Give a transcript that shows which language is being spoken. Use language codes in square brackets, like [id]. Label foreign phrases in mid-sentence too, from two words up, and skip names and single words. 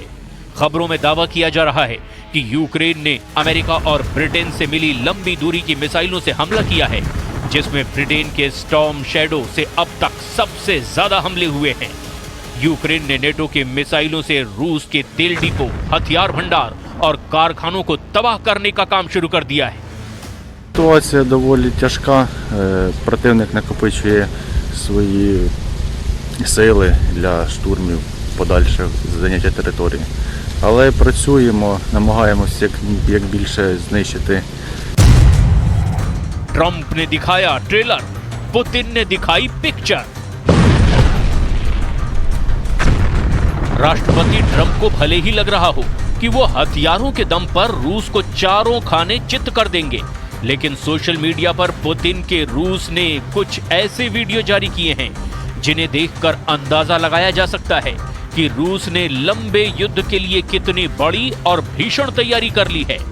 [hi] खबरों में दावा किया जा रहा है कि यूक्रेन ने अमेरिका और ब्रिटेन से मिली लंबी दूरी की मिसाइलों से हमला किया है, जिसमें ब्रिटेन के स्टॉर्म शैडो से अब तक सबसे ज्यादा हमले हुए हैं। यूक्रेन ने नेटो के मिसाइलों से रूस के तेल डिपो, हथियार भंडार और कारखानों को तबाह करने का काम शुरू कर दिया है। [uk] Ситуація доволі тяжка. Противник накопичує свої сили для штурмів, подальших заняття території. Але працюємо, намагаємося як більше знищити. [hi] ट्रंप ने दिखाया ट्रेलर, पुतिन ने दिखाई पिक्चर। राष्ट्रपति ट्रंप को भले ही लग रहा हो कि वो हथियारों के दम पर रूस को चारों खाने चित्त कर देंगे, लेकिन [en] social media [hi] पर पुतिन के रूस ने कुछ ऐसे वीडियो जारी किए हैं जिन्हें देखकर अंदाजा लगाया जा सकता है कि रूस ने लंबे युद्ध के लिए कितनी बड़ी और भीषण तैयारी कर ली है।